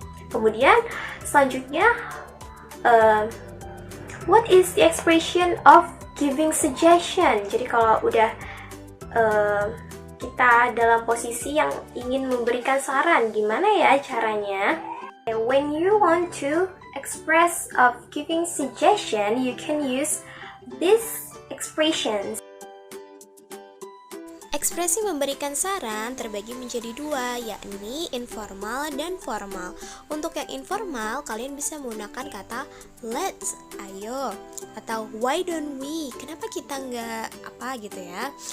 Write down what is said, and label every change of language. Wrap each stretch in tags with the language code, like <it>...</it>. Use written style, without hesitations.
<en>Kemudian selanjutnya what is the expression of giving suggestion?</en> <id>Jadi kalau udah kita dalam posisi yang ingin memberikan saran, gimana ya caranya?</id> <en>When you want to express of giving suggestion, you can use these expressions.</en> <id>Ekspresi memberikan saran terbagi menjadi dua, yakni informal dan formal. Untuk yang informal, kalian bisa menggunakan kata let's, ayo, atau</id> <en>why don't we,</en> <id>kenapa kita nggak apa gitu ya.</id>